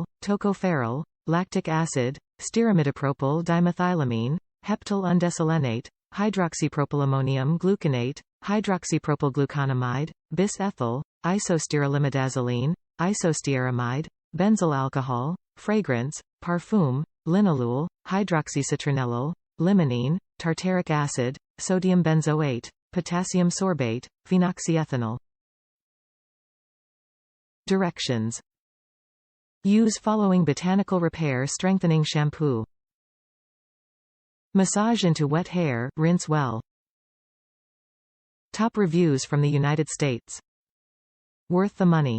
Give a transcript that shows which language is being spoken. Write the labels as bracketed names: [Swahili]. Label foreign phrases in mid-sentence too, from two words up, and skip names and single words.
[English] Tocopherol, lactic acid, Stearamidopropyl, Dimethylamine, Heptyl, Undecylenate, Hydroxypropylammonium, gluconate, hydroxypropylgluconamide, Bis-Ethyl, isostearamidopropyl, isostearamide, benzyl alcohol, fragrance, parfum, linalool, hydroxycitronellyl, limonene, tartaric acid, sodium benzoate, potassium sorbate, phenoxyethanol. Directions: use following botanical repair strengthening shampoo. Massage into wet hair, rinse well. Top reviews from the United States. Worth the money.